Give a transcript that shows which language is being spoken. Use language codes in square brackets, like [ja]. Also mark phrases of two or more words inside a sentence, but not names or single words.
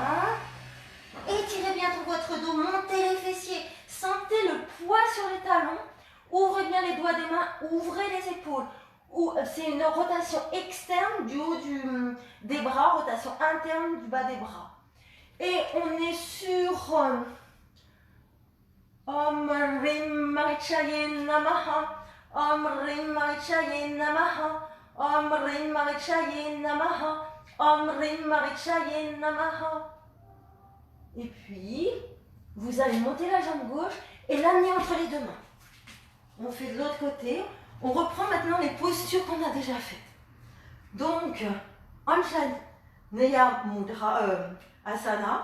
[fr] Étirez bien tout votre dos. Montez les fessiers. Sentez le poids sur les talons. Ouvrez bien les doigts des mains. Ouvrez les épaules. C'est une rotation externe du haut des bras. Rotation interne du bas des bras. Et on est sur [sa] ॐ रीं मरीचये नमः. ॐ रीं मरीचये नमः। ॐ रीं मरीचये नमः. Om Rim Marichaye Namaha. ॐ रीं मरीचये नमः. [fr] Et puis, vous allez monter la jambe gauche et l'amener entre les deux mains. On fait de l'autre côté. On reprend maintenant les postures qu'on a déjà faites. Donc, [sa] आञ्जनेय मुद्रा आसन.